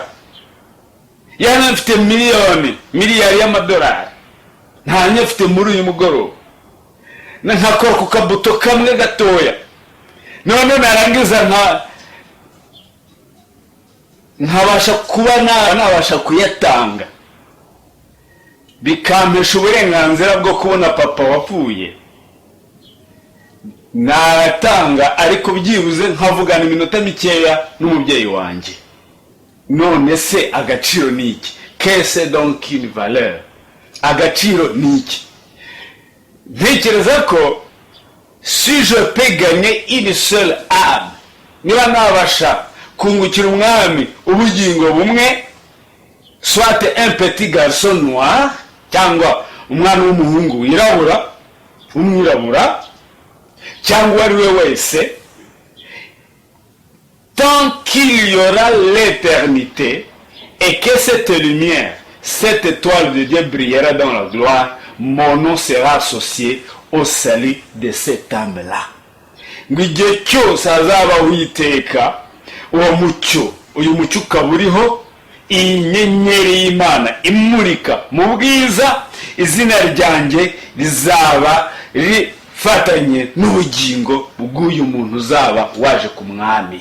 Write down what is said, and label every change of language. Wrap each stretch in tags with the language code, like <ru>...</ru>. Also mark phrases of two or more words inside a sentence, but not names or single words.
<rw>Yana mfite miliyari y'amadolari, nta nyafite muri uyu mugoroba, nkakora ku kabuto kamwe gatoya, none narangiza nkabasha kuba nabasha kuyatanga, bikampesha uburenganzira bwo kubona papa wapfuye. Natanga, ariko byibuze nkavugana iminota mikeya n'umubyeyi wanjye. None se agaciro ni iki?</rw> <fr>Qu'est-ce donc une valeur?</fr> <rw>Agaciro ni iki? Ntekereza ko</rw> <fr>si je peux gagner une seule âme,</fr> <rw>niba nabasha kungukira umwami ubugingo bumwe,</rw> <fr>soit un petit garçon noir,</fr> <rw>cyangwa umwana w'umuhungu umwirabura, cyangwa ari we wese,</rw> <fr>tant qu'il y aura l'éternité, et que cette lumière, cette étoile de Dieu brillera dans la gloire, mon nom sera associé au salut de cette âme-là.</fr> <rw>Ngo igihe cyose hazabaho iteka uwo mucyo, uyu mucyo ukaba uriho, iyi nyenyeri y'Imana imurika mu bwiza, izina ryanjye rizaba rifatanye n'ubugingo bw'uyu muntu uzaba waje ku mwami.</rw>